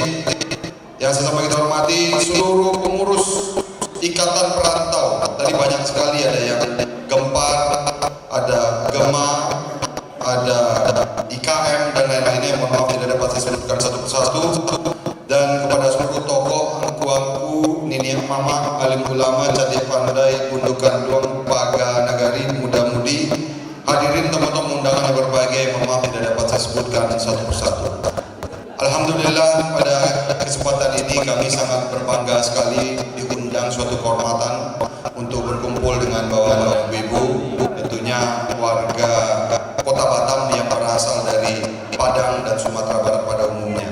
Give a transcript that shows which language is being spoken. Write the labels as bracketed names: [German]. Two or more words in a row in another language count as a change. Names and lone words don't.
[Indonesian] Yang sama kita hormati seluruh pengurus Ikatan Perantau. Tadi banyak sekali, ada yang Gempar, ada Gema, ada IKM dan lain-lainnya. Mohon maaf tidak dapat saya sebutkan satu persatu. Dan kepada seluruh tokoh, [Minangkabau] angku-angku, nini mama, alim ulama, cadik pandai, gundukan duang, paga nagari, [Indonesian] muda-mudi, hadirin teman-teman undangan yang berbahagia, mohon maaf tidak dapat saya sebutkan satu persatu. Alhamdulillah pada kesempatan ini kami sangat berbangga sekali diundang suatu kehormatan untuk berkumpul dengan bapak ibu, tentunya warga Kota Batam yang berasal dari Padang dan Sumatera Barat pada umumnya.